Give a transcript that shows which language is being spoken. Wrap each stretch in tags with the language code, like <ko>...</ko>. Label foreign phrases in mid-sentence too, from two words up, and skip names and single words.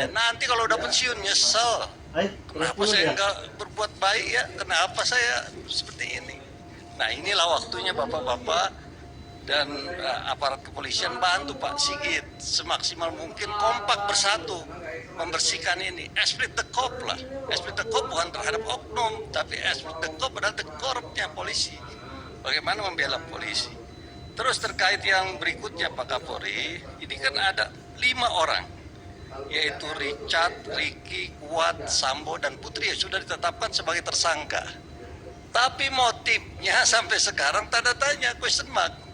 <id>Nanti kalau udah pensiun nyesel. Kenapa saya nggak berbuat baik ya? Kenapa saya seperti ini? Nah, inilah waktunya bapak-bapak dan aparat kepolisian bantu Pak Sigit semaksimal mungkin kompak bersatu membersihkan ini.</id> <fr>Esprit de corps</fr> <id>lah.</id> <fr>Esprit de corps</fr> <id>bukan terhadap oknum, tapi</id> <fr>esprit de corps</fr> <id>adalah</id> <fr>de corps-</fr> <id>nya polisi. Bagaimana membela polisi. Terus terkait yang berikutnya Pak Kapolri, ini kan ada 5 orang, yaitu Richard, Ricky, Kuat, Sambo, dan Putri yang sudah ditetapkan sebagai tersangka. Tapi motifnya sampai sekarang tanda tanya,</id> <en>question mark.</en>